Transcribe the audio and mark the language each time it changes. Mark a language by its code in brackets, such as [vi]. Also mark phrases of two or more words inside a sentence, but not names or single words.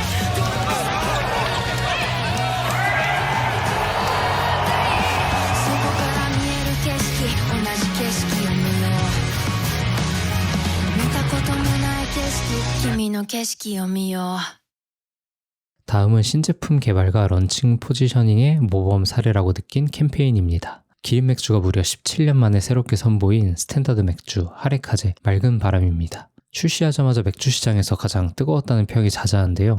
[ja] そこから見える景色同じ景色を見よう見たこともない景色君の景色を見よう [ko] 다음은 신제품 개발과 런칭 포지셔닝의 모범 사례라고 느낀 캠페인입니다. 기린 맥주가 무려 17년 만에 새롭게 선보인 스탠다드 맥주 하레카제 맑은 바람입니다. 출시하자마자 맥주 시장에서 가장 뜨거웠다는 평이 자자한데요.